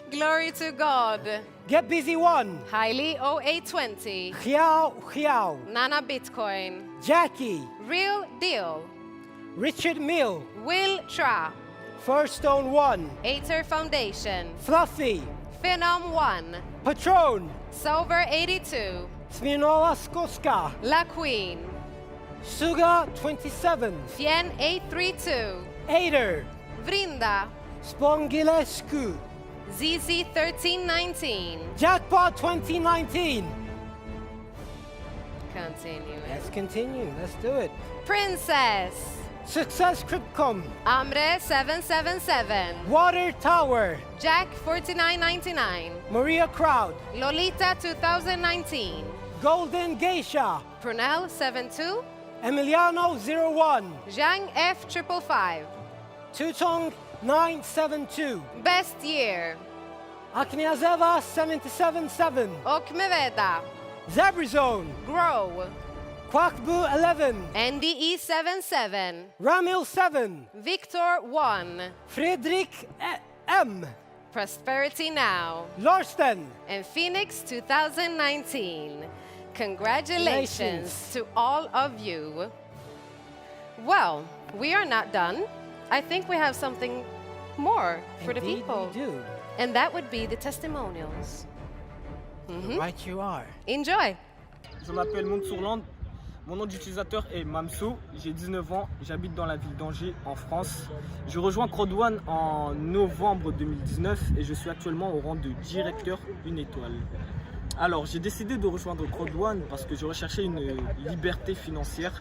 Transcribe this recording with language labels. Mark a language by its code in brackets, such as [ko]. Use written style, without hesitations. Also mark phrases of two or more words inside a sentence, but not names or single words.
[en] Glory to God. Get Busy 1. Hailey 0820. Hiao. Nana Bitcoin. Jackie. Real Deal. Richard Mill. Will Tra. First Stone 1. Ater Foundation. Fluffy. Phenom 1. Patron. Sober 82. Smirnova Skoska. La Queen. Suga 27. Fien 832. Ader. Vrinda. Spongilescu. ZZ 1319. Jackpot 2019. continue. Let's continue. Let's do it. Princess. Success Cryptcom. Amre 777. Water Tower. Jack 4999. Maria Crowd. Lolita 2019. Golden Geisha. Prunell 72. Emiliano 01. Zhang F 555. Tutong 972. Best year. Akniazeva 777. Okmeveda. Zabrizone. Grow. Kwakbu 11. NDE 77. Ramil 7. Victor 1. Fredrik M. Prosperity Now. Lorsten. And Phoenix 2019. Congratulations to all of you. Well, we are not done. I think we have something more for the Indeed people. we do. And that would be the testimonials. Right you are. Enjoy. [fr] Je m'appelle Montsourland. Mon nom d'utilisateur est Mamsou. J'ai 19 ans. J'habite dans la ville d'Angers, en France. Je rejoins Crowd1 en novembre 2019 et je suis actuellement au rang de directeur 1 étoile. Alors, j'ai décidé de rejoindre Crowd1 parce que je recherchais une liberté financière.